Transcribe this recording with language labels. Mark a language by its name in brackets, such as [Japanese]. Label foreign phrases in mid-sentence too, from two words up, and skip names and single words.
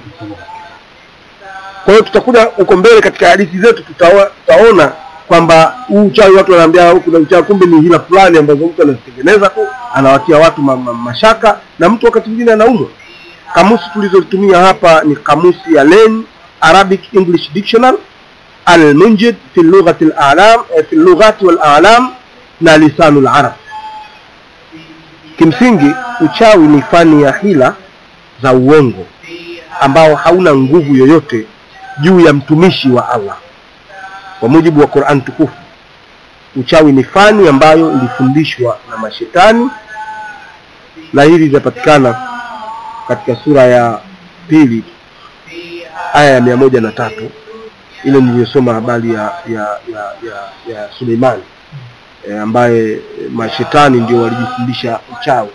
[Swahili] Kwa hiyo tutakuja huko mbele katika hadithi zetu tutaona kwamba uchawi watu wanaambia kuna uchawi, kumbe ni hila fulani ambazo mtu anazitengeneza tu, anawatia watu mashaka na mtu wakati mwingine anaumwa. Kamusi tulizotumia hapa ni kamusi ya Len Arabic English Dictionary, Al-Munjid fi lughati al-a'lam, fi lughati wal-a'lam na lisanul arab. Kimsingi uchawi ni fani ya hila za uongo ambao hauna nguvu yoyote juu ya mtumishi wa Allah. Kwa mujibu wa Qur'an tukufu, uchawi ni fani ambayo ilifundishwa na mashetani, na hili linapatikana katika sura ya 2 aya ya 103, ile niliyosoma habari ya Suleiman, ambaye mashetani ndio walijifundisha uchawi.